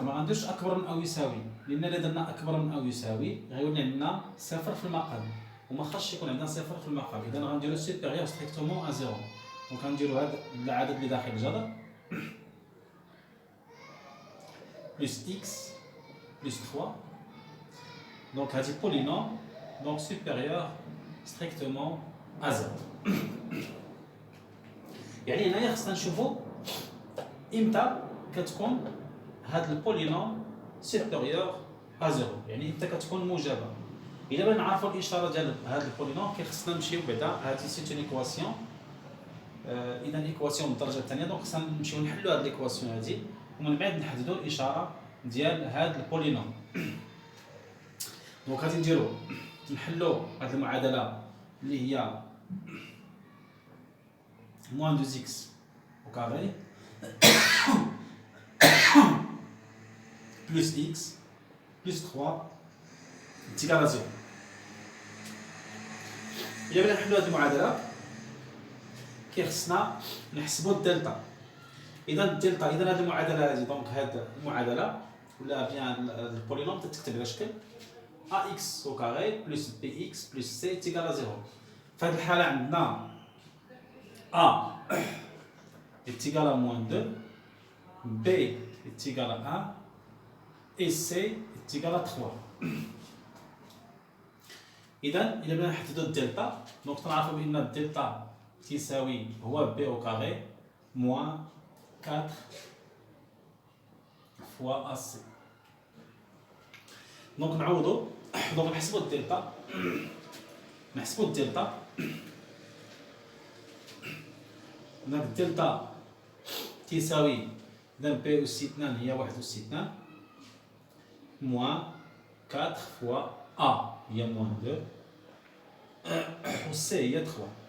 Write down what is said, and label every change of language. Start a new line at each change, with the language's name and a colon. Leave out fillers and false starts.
Arabic: ما غنديرش اكبر من او يساوي، لان الا درنا اكبر من او يساوي غيولي عندنا صفر في المقام وما خاصش يكون عندنا صفر في المقام. اذا غنديرو
French: سوبيريور ستريكتومون ا زيرو. دونك
Arabic: غنديرو هاد العدد اللي داخل الجذر بلس x
French: plus 3. Donc,
Arabic: هذه
French: polynôme, donc supérieur strictement à 0.
Arabic: يعني هنايا خصنا نشوفو امتى كتكون هاد البولينوم
French: supérieur à 0،
Arabic: يعني امتى كتكون موجبة. إلا بغينا نعرفو الإشارة ديال هاد البولينوم كيخصنا نمشيو بعدا هادي
French: سيت اون ايكواسيون،
Arabic: إذا ايكواسيون من الدرجة الثانية. دونك خصنا نمشيو نحلو هاد الايكواسيون هادي ومن بعد نحددو الإشارة ديال هاد البولينوم. دونك غادي نديرو نحلو هاد المعادله اللي هي
French: موان دو زيكس او كاري بلس اكس بلس 3 تيكال زيرو.
Arabic: الا بغينا نحلو هاد المعادله كيخصنا نحسبو الدلتا. اذا الدلتا، اذا هاد المعادله هادي دونك هاد المعادله ولا بيان البولينوم تتكتب على شكل
French: ax au carré plus bx plus c est égal à 0.
Arabic: في هذه الحالة عندنا
French: a est égal à moins 2, b est égal à 1 et c est égal à 3.
Arabic: إذا إلا بغينا نحددو الدلتا دونك تنعرفو بأن الدلتا تساوي هو
French: b au carré moins 4 fois ac.
Arabic: دونك نعوضو، دونك نحسبو الدلتا، دونك الدلتا تساوي إذا بي أس 2 هي 1 أس 2
French: موان 4 فوا
Arabic: أ هي موان 2 و سي هي 3.